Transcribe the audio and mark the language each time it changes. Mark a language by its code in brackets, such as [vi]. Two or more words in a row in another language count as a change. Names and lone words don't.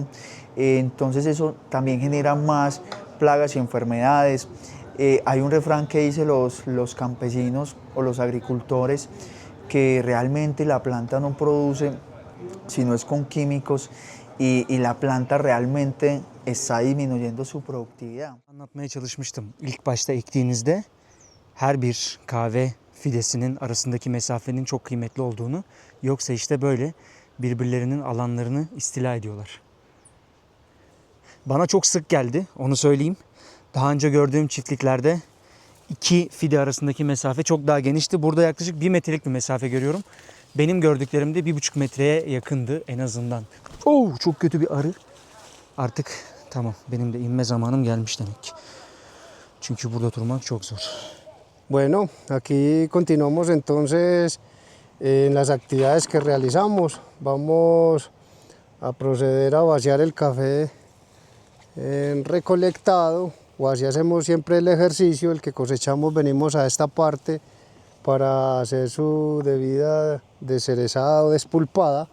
[es] Entonces eso también genera más plagas y enfermedades. Hay un refrán que dice los campesinos o los agricultores que realmente la planta no produce si no es con químicos y la planta realmente está disminuyendo su productividad. [tr] Anlatmaya çalışmıştım. İlk başta ektiğinizde her bir kahve fidesinin arasındaki mesafenin çok kıymetli olduğunu, yoksa işte böyle birbirlerinin alanlarını istila ediyorlar. Bana çok sık geldi, onu söyleyeyim. Daha önce gördüğüm çiftliklerde iki fide arasındaki mesafe çok daha genişti. Burada yaklaşık 1 metrelik bir mesafe görüyorum. Benim gördüklerim de 1,5 metreye yakındı en azından. Çok kötü bir arı. Artık tamam, benim de inme zamanım gelmiş demek ki. Çünkü burada durmak çok zor. [es] Bueno, aquí continuamos entonces en las actividades que realizamos. Vamos a proceder a vaciar el café recolectado, o así hacemos siempre el ejercicio. El que cosechamos venimos a esta parte para hacer su debida descerezada o despulpada.